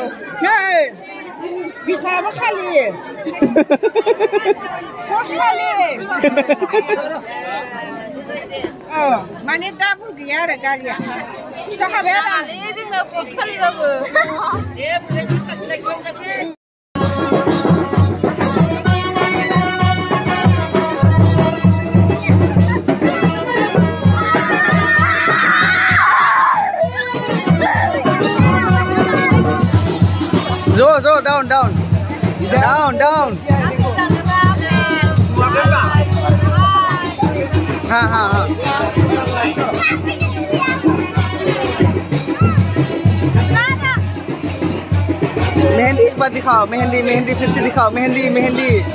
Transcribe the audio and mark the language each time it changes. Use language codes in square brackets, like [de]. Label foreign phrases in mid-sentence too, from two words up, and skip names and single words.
[brx] बिथाङाबो खालि खालि माने दाबो गैया आरो गारिया खिथाखाबाय आरो जोंना पस्ट खालिबाबो दे बुरै सासेना [en] Zo, down. Down. Ha. [hi] मेहंदी इस बार दिखाओ मेहंदी फिर से दिखाओ मेहंदी